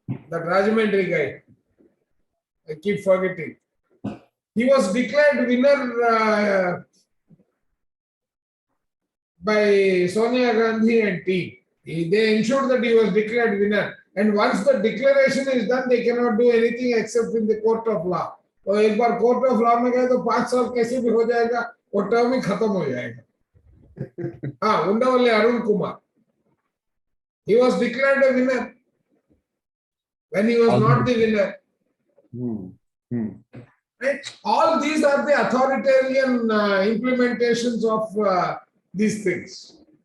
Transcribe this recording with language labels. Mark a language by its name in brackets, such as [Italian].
[English] That Rajahmundry guy. I keep forgetting. He was declared winner by Sonia Gandhi and team. They ensured that he was declared winner. And once the declaration is done, they cannot do anything except in the court of law. [Hindi] तो एक बार court of law में गए तो 5 साल कैसे भी हो जाएगा, वो टर्म ही खत्म हो जाएगा. हाँ, उंडावल्ली Arun Kumar. [English] He was declared a winner when he was not the winner. Right? All these are the authoritarian implementations of these things.